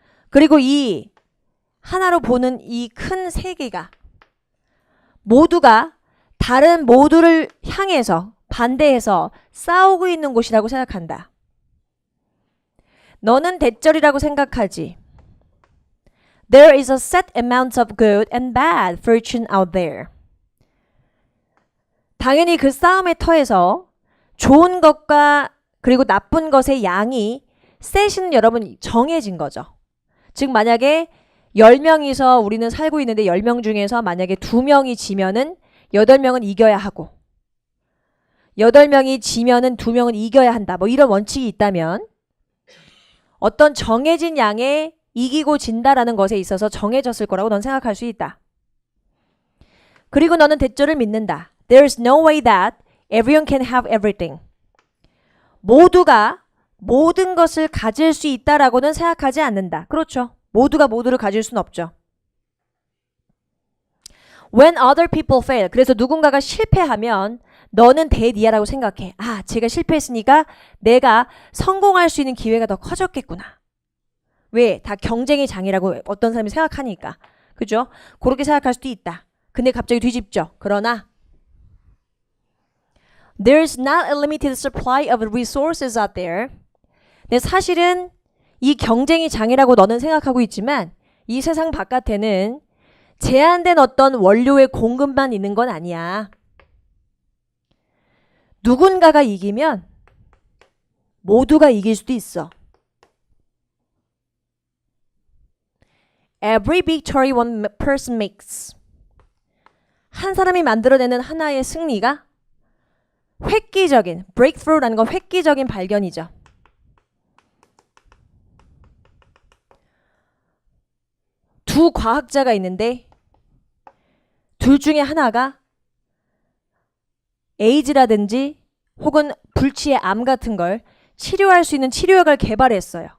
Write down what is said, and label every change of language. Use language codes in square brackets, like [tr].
[ko] 그리고 이 하나로 보는 이 큰 세계가 모두가 다른 모두를 향해서 반대해서 싸우고 있는 곳이라고 생각한다. 너는 대절이라고 생각하지. [en] There is a set amount of good and bad fortune out there. [ko] 당연히 그 싸움의 터에서 좋은 것과 그리고 나쁜 것의 양이 셋은 여러분 정해진 거죠. 즉 만약에 10명이서 우리는 살고 있는데 10명 중에서 만약에 2명이 지면은 8명은 이겨야 하고 8명이 지면은 2명은 이겨야 한다. 뭐 이런 원칙이 있다면 어떤 정해진 양에 이기고 진다라는 것에 있어서 정해졌을 거라고 넌 생각할 수 있다. 그리고 너는 대절을 믿는다. [en] There's no way that everyone can have everything. [ko] 모두가 모든 것을 가질 수 있다라고는 생각하지 않는다. 그렇죠. 모두가 모두를 가질 수는 없죠. [en] When other people fail. [ko] 그래서 누군가가 실패하면 너는 대니아라고 생각해. 아, 제가 실패했으니까 내가 성공할 수 있는 기회가 더 커졌겠구나. 왜? 다 경쟁의 장이라고 어떤 사람이 생각하니까. 그죠? 그렇게 생각할 수도 있다. 근데 갑자기 뒤집죠. 그러나 [en] There's not a limited supply of resources out there. [ko] 근데 사실은 이 경쟁이 장이라고 너는 생각하고 있지만 이 세상 바깥에는 제한된 어떤 원료의 공급만 있는 건 아니야. 누군가가 이기면 모두가 이길 수도 있어. [en] Every victory one person makes. [ko] 한 사람이 만들어내는 하나의 승리가 획기적인, breakthrough라는 건 획기적인 발견이죠. 두 과학자가 있는데 둘 중에 하나가 에이즈라든지 혹은 불치의 암 같은 걸 치료할 수 있는 치료약을 개발했어요.